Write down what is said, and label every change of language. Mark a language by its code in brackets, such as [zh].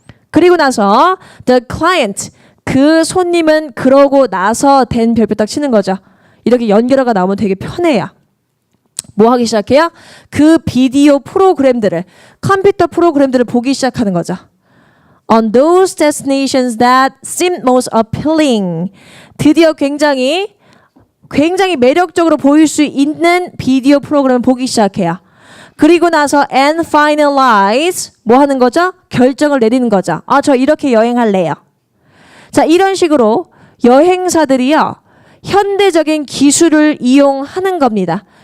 [ko] 그리고 나서 [en] the client, [ko] 그 손님은 그러고 나서 된 별표 딱 치는 거죠. 이렇게 연결어가 나오면 되게 편해요. 뭐 하기 시작해요? 그 비디오 프로그램들을, 컴퓨터 프로그램들을 보기 시작하는 거죠. [en] On those destinations that seem most appealing. [ko] 드디어 굉장히 매력적으로 보일 수 있는 비디오 프로그램을 보기 시작해요. 그리고 나서 [en] and finalize, [ko] 뭐 하는 거죠? 결정을 내리는 거죠. 아, 저 이렇게 여행할래요. 자, 이런 식으로 여행사들이요, 현대적인 기술을 이용하는 겁니다.